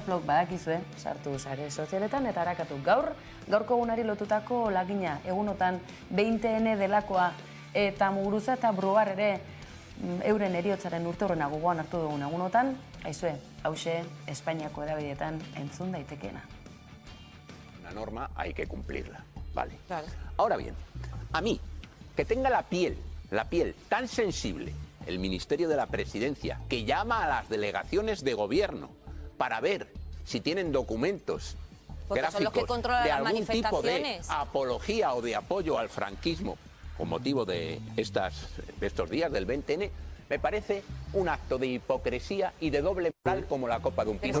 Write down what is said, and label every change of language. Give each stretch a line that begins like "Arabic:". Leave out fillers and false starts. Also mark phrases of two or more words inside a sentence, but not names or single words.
Basque: Flock badakizue, sartu sare sozialetan eta harakatu gaurko egunari lotutako lagina, egunotan 20N delakoa eta Muguruza eta Bruar ere euren heriotzaren urteurrena gogoan hartu dugun egunotan, aizue, hause Espainiako hedabideetan entzun daitekeena.
Spanish: Una norma hay que cumplirla, vale. Claro. Ahora bien, a mí, que tenga la piel tan sensible, el Ministerio de la Presidencia, que llama a las delegaciones de gobierno para ver si tienen documentos gráficos de algún tipo de apología o de apoyo al franquismo con motivo de estos días del 20N, me parece un acto de hipocresía y de doble moral como la copa de un pino.